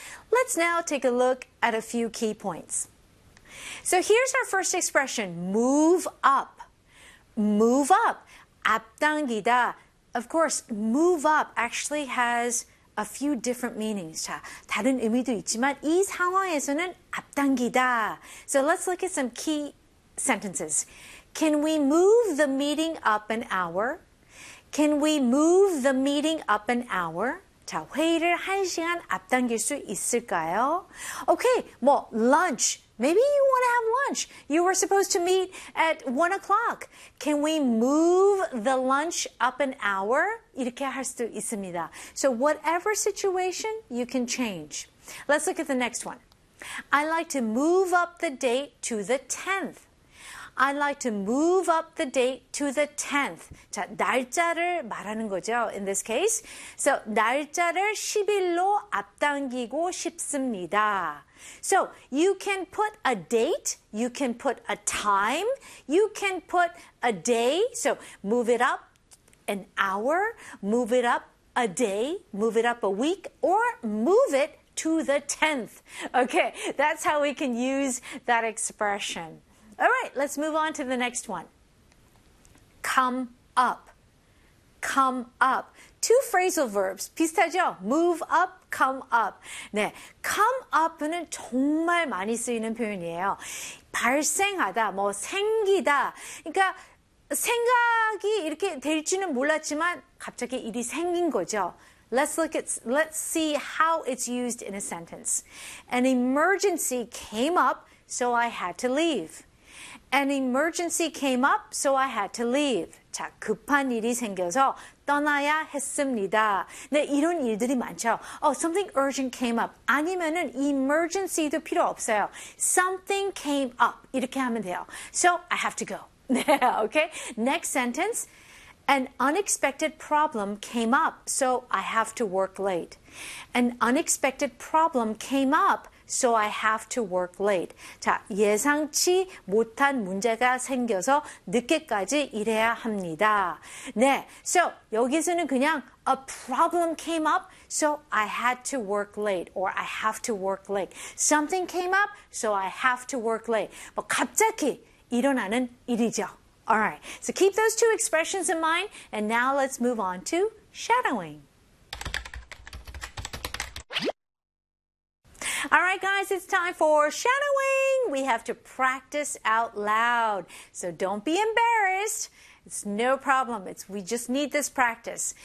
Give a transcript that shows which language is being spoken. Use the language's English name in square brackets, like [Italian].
[English] Let's now take a look at a few key points. So here's our first expression, move up. Move up, [Korean] 앞당기다. [English] Of course, move up actually has a few different meanings. [Korean] 자, 다른 의미도 있지만 이 상황에서는 앞당기다. [English] So let's look at some key sentences. Can we move the meeting up an hour? Can we move the meeting up an hour? [Korean] 자, 회의를 한 시간 앞당길 수 있을까요? [English] Okay, 뭐, lunch. Maybe you want to have lunch. You were supposed to meet at 1 o'clock. Can we move the lunch up an hour? [Korean] 이렇게 할 수도 있습니다. [English] So whatever situation, you can change. Let's look at the next one. I'd like to move up the date to the 10th. I'd like to move up the date to the 10th. [Korean] 자, 날짜를 말하는 거죠. [English] In this case. [Korean] So, 날짜를 10일로 앞당기고 싶습니다. [English] So, you can put a date, you can put a time, you can put a day. So, move it up an hour, move it up a day, move it up a week, or move it to the 10th. Okay, that's how we can use that expression. All right, let's move on to the next one. Come up. Come up. Two phrasal verbs. [Korean] 비슷하죠? [English] Move up, come up. [Korean] 네. Come up은 정말 많이 쓰이는 표현이에요. 발생하다, 뭐 생기다. 그러니까 생각이 이렇게 될지는 몰랐지만 갑자기 일이 생긴 거죠. [English] Let's see how it's used in a sentence. An emergency came up, so I had to leave. An emergency came up, so I had to leave. [Korean] 자, 급한 일이 생겨서 떠나야 했습니다. 네, 이런 일들이 많죠. [English] Something urgent came up. [Korean] 아니면은 emergency도 필요 없어요. [English] Something came up. [Korean] 이렇게 하면 돼요. [English] So I have to go. 네, okay. Next sentence. An unexpected problem came up, so I have to work late. An unexpected problem came up. So I have to work late. [Korean] 자, 예상치 못한 문제가 생겨서 늦게까지 일해야 합니다. [English] 네, so [Korean] 여기서는 그냥 [English] a problem came up, so I had to work late, or I have to work late. Something came up, so I have to work late. [Korean] 뭐 갑자기 일어나는 일이죠. [English] All right, so keep those two expressions in mind, and now let's move on to shadowing. All right, guys, it's time for shadowing. We have to practice out loud. So don't be embarrassed. It's no problem. We just need this practice.